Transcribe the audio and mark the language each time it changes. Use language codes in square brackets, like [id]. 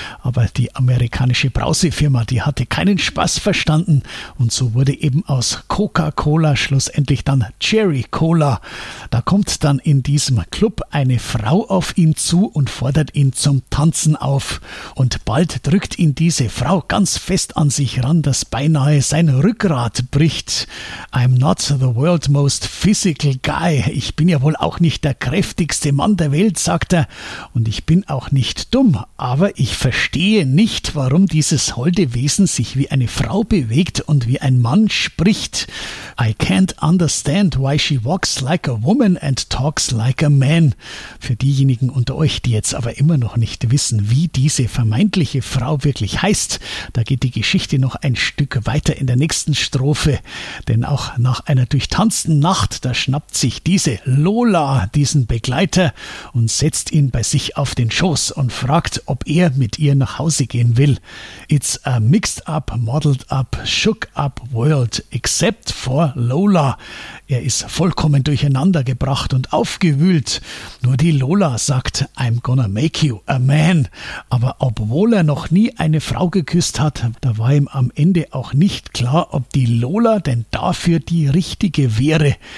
[de] Aber die amerikanische Brausefirma, die hatte keinen Spaß verstanden und so wurde eben aus Coca-Cola schlussendlich dann Cherry Cola. Da kommt dann in diesem Club eine Frau auf ihn zu und fordert ihn zum Tanzen auf. Und bald drückt ihn diese Frau ganz fest an sich ran, dass beinahe sein Rückgrat bricht. [en] I'm not the world most physical guy. [de] Ich bin ja wohl auch nicht der kräftigste Mann der Welt, sagt er. Und ich bin auch nicht dumm. Aber ich verstehe nicht, warum dieses holde Wesen sich wie eine Frau bewegt und wie ein Mann spricht. [en] I can't understand why she walks like a woman and talks like a man. [de] Für diejenigen unter euch, die jetzt aber immer noch nicht wissen, wie diese vermeintliche Frau wirklich heißt, da geht die Geschichte noch ein Stück weiter in der nächsten Strophe. Denn auch nach einer durchtanzten Nacht, da schnappt sich diese Lola diesen Begleiter und setzt ihn bei sich auf den Schoß und fragt, ob er mit ihr nach Hause gehen will. [en] It's a mixed up, modeled up, shook up world, except for Lola. [de] Er ist vollkommen durcheinander gebracht und aufgewühlt. Nur die Lola sagt, [en] I'm gonna make you a man. [de] Aber obwohl er noch nie eine Frau geküsst hat, da war ihm am Ende auch nicht klar, ob die Lola denn dafür die richtige wäre.